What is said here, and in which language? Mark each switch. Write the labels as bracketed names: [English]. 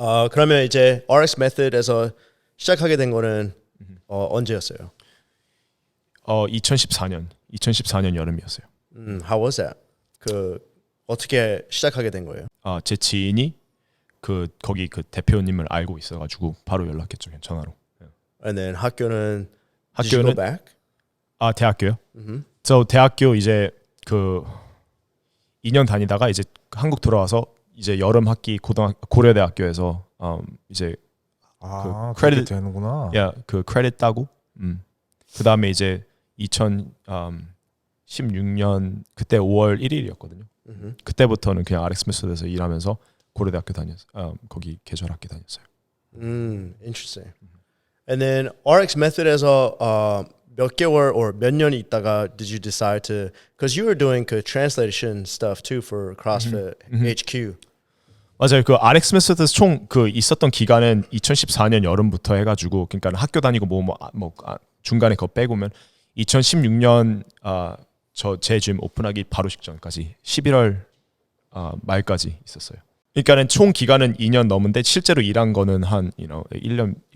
[Korean] 그러면 이제 RX Method에서 시작하게 된 거는 언제였어요? 2014년 여름이었어요. [English] How was that? [Korean] 그 어떻게 시작하게 된 거예요? 제 지인이 거기 그 대표님을 알고 있어가지고 바로 연락했죠, 전화로. [English] And then [Korean] 학교는 [English] Did you go back? [Korean] 대학교요? 저 대학교 이제 그 2년 다니다가 이제 한국 들어와서 이제 여름 학기 고려대학교에서 이제 그 크레딧 되는구나. 그 크레딧 따고 그 다음에 이제 2016년 그때 5월 1일이었거든요. 그때부터는 그냥 RX 메소드에서 일하면서 고려대학교 다녔어요. 거기 계절학기 다녔어요. [English] Interesting. And then RX Method에서 [Korean] 몇 개월 [English] or [Korean] 몇 년 있다가 [English] did you decide to because you were doing 그 translation stuff too for CrossFit HQ. [Korean] 맞아요. 그 RX 메소드에서 총 그 있었던 기간은 2014년 여름부터 해가지고 그러니까 학교 다니고 중간에 그거 빼고면 2016년 제 짐 오픈하기 바로 직전까지 11월 말까지 있었어요. 그러니까는 총 기간은 2년 넘은데 실제로 일한 거는 한 1년.